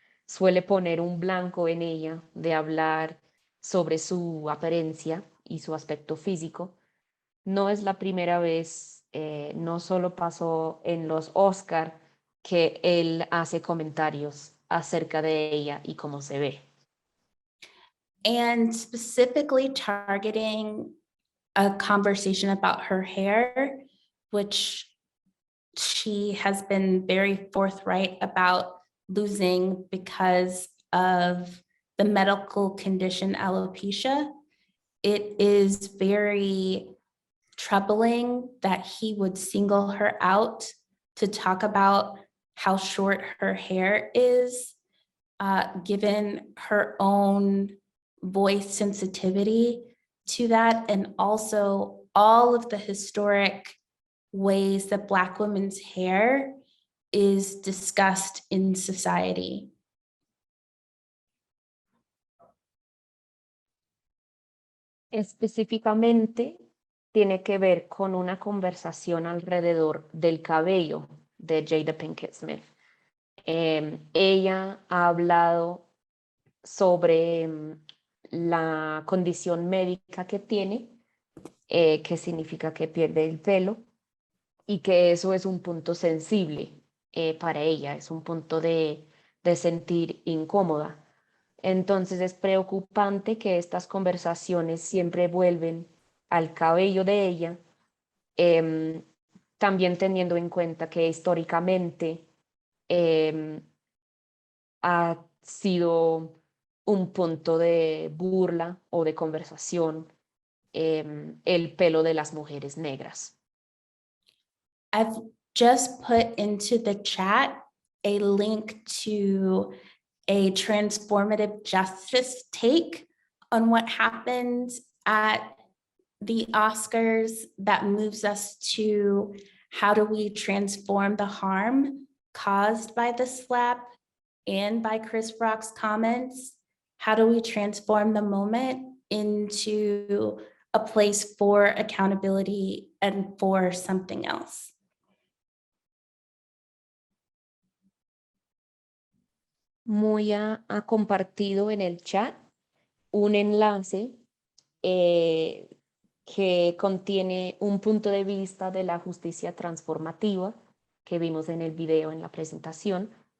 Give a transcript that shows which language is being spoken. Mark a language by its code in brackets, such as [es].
[es] Suele poner un blanco en ella de hablar sobre su apariencia y su aspecto físico. No es la primera vez, no solo pasó en los Oscar, que él hace comentarios acerca de ella y cómo se ve. [en] And specifically targeting a conversation about her hair, which she has been very forthright about losing because of the medical condition alopecia. It is very troubling that he would single her out to talk about how short her hair is, given her own voice sensitivity to that, and also all of the historic ways that Black women's hair is discussed in society. [es] Específicamente, tiene que ver con una conversación alrededor del cabello de Jada Pinkett Smith. Ella ha hablado sobre la condición médica que tiene, que significa que pierde el pelo, y que eso es un punto sensible para ella, es un punto de sentir incómoda. Entonces es preocupante que estas conversaciones siempre vuelven al cabello de ella, también teniendo en cuenta que históricamente ha sido un punto de burla o de conversación el pelo de las mujeres negras. [en] I've just put into the chat a link to a transformative justice take on what happened at the Oscars that moves us to how do we transform the harm caused by the slap and by Chris Rock's comments? How do we transform the moment into a place for accountability and for something else? [es] Moya ha compartido en el chat un enlace que contiene un punto de vista de la justicia transformativa que vimos en el video, en la presentación,